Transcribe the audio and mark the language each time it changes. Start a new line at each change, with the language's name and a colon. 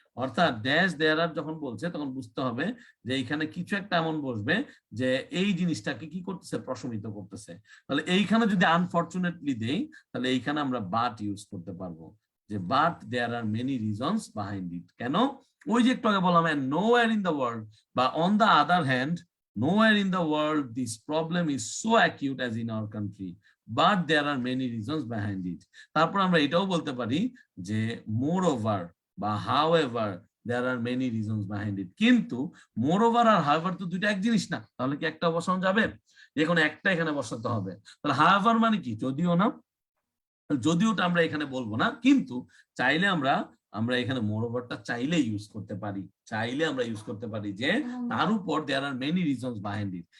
Bangla: অর্থাৎ ড্যাশ দেয়ার আর যখন বলছে তখন বুঝতে হবে যে এইখানে কিছু একটা এমন বসবে যে এই জিনিসটাকে কি করতেছে? প্রশমিত করতেছে। তাহলে এইখানে যদি আনফরচুনেটলি দেই তাহলে এইখানে আমরা বাট ইউজ করতে পারবো, যে
English: But there are many reasons behind it.
Bangla: কেন? ওই যে একটু আগে বললাম
English: nowhere in the world
Bangla: বা on the other hand
English: nowhere in the world this problem is so acute as in our country, but there are many reasons behind it.
Bangla: তারপর আমরা এটাও বলতে পারি যে
English: moreover বা however there are many reasons behind it.
Bangla: কিন্তু moreover আর however তো দুইটা এক জিনিস না, তাহলে কি একটা বসানো যাবে? এখন একটা এখানে বসাতে হবে। তাহলে however মানে কি? যদিও না, যদিওটা আমরা এখানে বলবো না, কিন্তু চাইলে আমরা এখানে মোরওভারটা চাইলে ইউজ করতে পারি, চাইলে আমরা ইউজ করতে পারি যে তার উপর
English: There are many reasons behind it.